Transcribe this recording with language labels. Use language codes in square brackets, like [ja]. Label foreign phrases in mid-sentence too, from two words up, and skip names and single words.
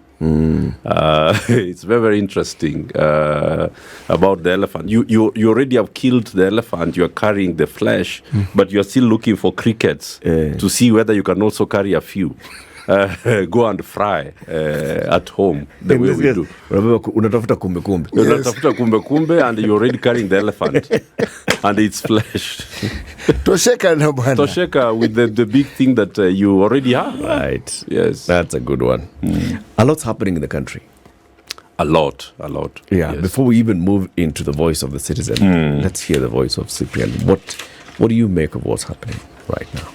[en] It's very, very interesting about the elephant. You already have killed the elephant, you are carrying the flesh, but you are still looking for crickets to see whether you can also carry a few. Go and fry at home the way we do. [sw] Unatafuta kumbe kumbe. Unatafuta kumbe kumbe, [en] and you're already carrying the elephant and its flesh. [sw] Tosheka na bwana. [en] Tosheka with the big thing that you already have. Right. Yes. That's a good one. A lot's happening in the country. A lot. Yeah. Yes. Before we even move into the voice of the citizen, let's hear the voice of Cyprian. What do you make of what's happening right now?